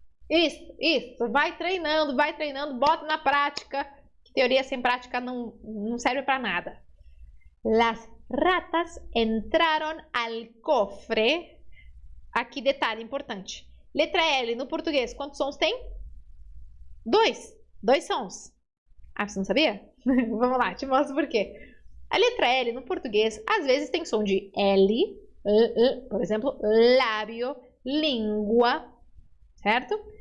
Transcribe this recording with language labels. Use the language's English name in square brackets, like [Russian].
[Portuguese] Isso, vai treinando, bota na prática, que teoria sem prática não serve para nada. [Spanish] Las ratas entraron al cofre. [Portuguese] Aqui detalhe importante. Letra L no português, quantos sons tem? 2 sons. Ah, você não sabia? Vamos lá, te mostro por quê. A letra L no português, às vezes tem som de L, por exemplo, lábio, língua, certo?